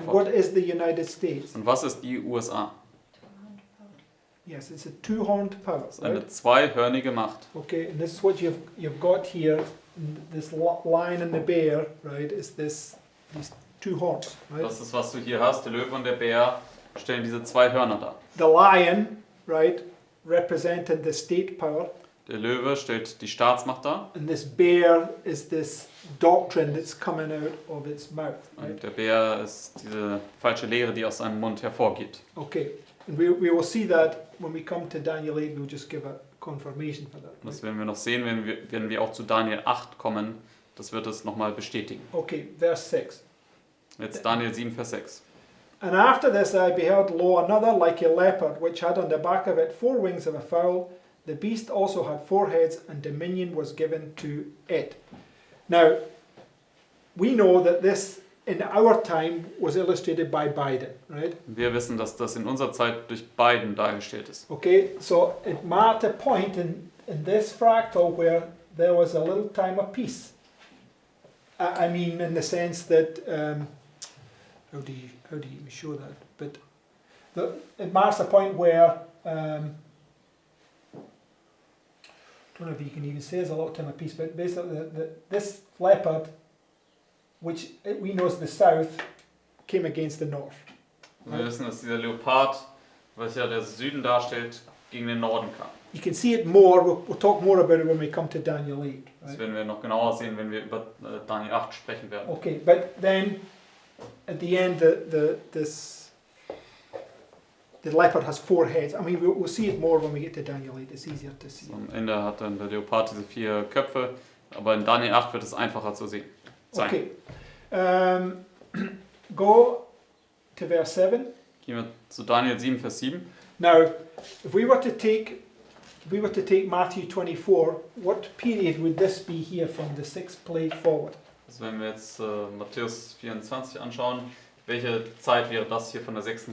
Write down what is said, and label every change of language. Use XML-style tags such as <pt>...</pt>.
<de>Antwort.</de> <en>what is the United States?</en> <de>Und was ist die USA?</de> <en>Yes, it's a two-horned power,</en> <de>Das ist eine</de> <en>right?</en> <de>zweihörnige Macht.</de> <en>Okay, and this is what you've got here. This lion and the bear, right? Is these two horns, right?</en> <de>Das ist, was du hier hast. Der Löwe und der Bär stellen diese zwei Hörner dar.</de> <en>The lion, right, represented the state power,</en> <de>Der Löwe stellt die Staatsmacht dar</de> <en>and this bear is this doctrine that's coming out of its mouth, right?</en> <de>und der Bär ist diese falsche Lehre, die aus seinem Mund hervorgeht.</de> <en>Okay, and we will see that when we come to Daniel 8. We'll just give a confirmation for that.</en> <de>Das werden wir noch sehen, wenn wir auch zu Daniel 8 kommen. Das wird es nochmal bestätigen.</de> <en>Okay, verse 6.</en> <de>Jetzt Daniel 7, Vers 6.</de> <en>And after this I beheld, lo, another like a leopard, which had on the back of it 4 wings of a fowl. The beast also had 4 heads, and dominion was given to it. Now, we know that this, in our time, was illustrated by Biden, right?</en> <de>Wir wissen, dass das in unserer Zeit durch Biden dargestellt ist.</de> <en>Okay, so it marked a point in this fractal where there was a little time of peace. I mean, in the sense that, how do you even show that? But it marks a point where, I don't know if you can even say there's a lot of time of peace, but basically this leopard, which we know is the south, came against the north.</en> <de>Wir wissen, dass dieser Leopard, welcher der Süden darstellt, gegen den Norden kam.</de> <en>You can see it more, we'll talk more about it when we come to Daniel 8.</en> <de>Das</de> <en>Right?</en> <de>werden wir noch genauer sehen, wenn wir über Daniel 8 sprechen werden.</de> <en>Okay, but then at the end, the leopard has 4 heads. I mean, we'll see it more when we get to Daniel 8. It's easier to see.</en> <de>Am Ende hat dann der Leopard diese 4 Köpfe, aber in Daniel 8 wird es einfacher zu sehen. Sein.</de> <en>Okay, go to verse 7.</en> <de>Gehen wir zu Daniel 7, Vers 7.</de> <en>Now, if we were to take Matthew 24, what period would this be here from the 6th plague forward?</en> <de>Also wenn wir jetzt Matthäus 24 anschauen, welche Zeit wäre das hier von der 6.</de>